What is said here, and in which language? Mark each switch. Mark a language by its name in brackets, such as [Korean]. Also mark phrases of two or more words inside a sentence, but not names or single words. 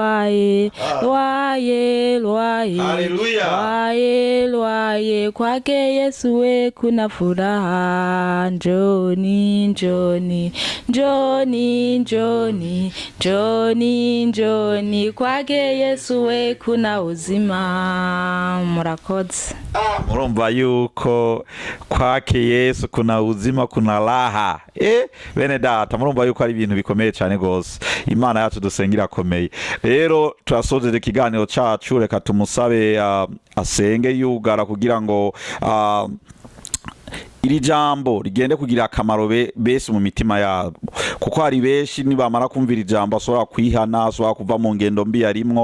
[Swahili] kwake Yesu we kuna furaha, njoni kwake Yesu we kuna uzima. [Rundi] Murakoze. Murumva yuko [Swahili] kwake Yesu kuna uzima, kuna raha. [Rundi] Bene data, murumva yuko ari ibintu bikomeye cyane gose. Imana yacu dusengira akomeye. Rero turasoze ikiganiro cyacu, reka tumusabe asenge yugara kugira ngo iri jambo rigende kugira akamaro bese mu mitima yabo, kuko hari benshi nibamara kumvira ijambo asora kwihana, asora kuva mu ngendo mbi yarimwo.